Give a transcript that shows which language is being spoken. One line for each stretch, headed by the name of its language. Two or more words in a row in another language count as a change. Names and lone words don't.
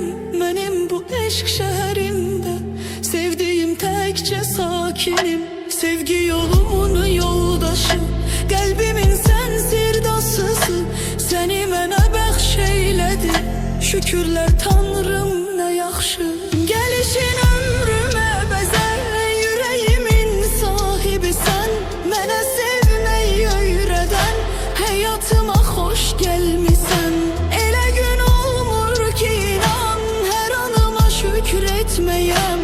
Turkish: Benim bu eşk şehrimde sevdiğim tekçe sakinim. Sevgi yolumun yoldaşı, kalbimin sen sirdasısı.
Azerbaijani: Seni mənə bəxş eylədi, şükürlər Tanrım nə yaxşı. Gəlişin ömrümə bəzək,
Turkish: yüreğimin sahibi sen.
Azerbaijani: Mənə sevməyi öyrədən,
Turkish: hayatıma hoş gelmişsen.
Azerbaijani: Elə gün olmur ki inan,
Turkish: her anıma şükür etmeyem.